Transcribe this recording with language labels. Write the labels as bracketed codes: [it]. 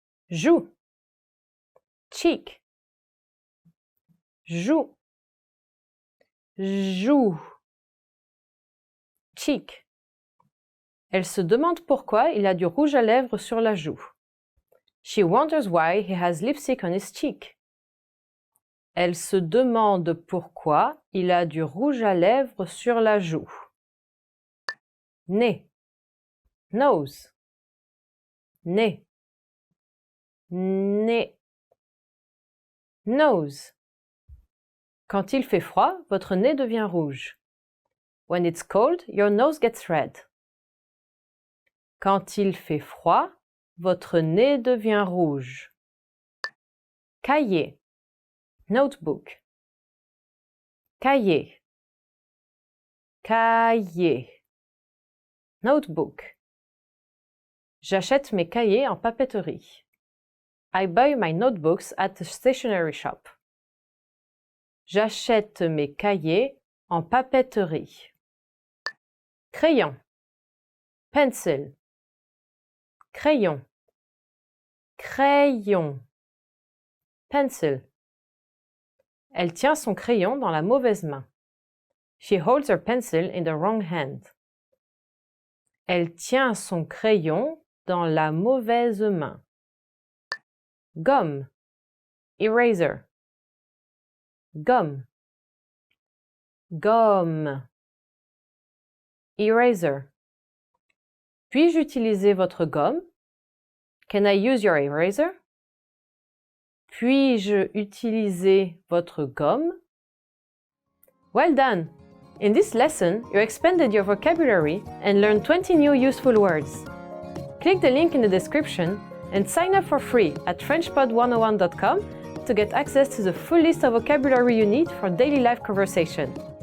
[fr] Joue. Cheek. Joue. Joue. Cheek. Elle se demande pourquoi il a du rouge à lèvres sur la joue. [en] She wonders why he has lipstick on his cheek. [fr] Elle se demande pourquoi il a du rouge à lèvres sur la joue. Nez. Nose. Nez. Nez. Nose. Quand il fait froid, votre nez devient rouge. [en] When it's cold, your nose gets red. [fr] Quand il fait froid, votre nez devient rouge. Cahier. Notebook. Cahier. Cahier. Notebook. J'achète mes cahiers en papeterie. [en] I buy my notebooks at the stationery shop. [fr] J'achète mes cahiers en papeterie. Crayon. Pencil. Crayon. Crayon. Pencil. Elle tient son crayon dans la mauvaise main. [en] She holds her pencil in the wrong hand. [fr] Elle tient son crayon dans la mauvaise main. Gomme. Eraser. Gomme. Gomme. Eraser. Puis-je utiliser votre gomme? [en] Can I use your eraser? [fr] Puis-je utiliser votre gomme? [en] Well done! In this lesson, you expanded your vocabulary and learned 20 new useful words. Click the link in the description and sign up for free at FrenchPod101.com to get access to the full list of vocabulary you need for daily life conversation.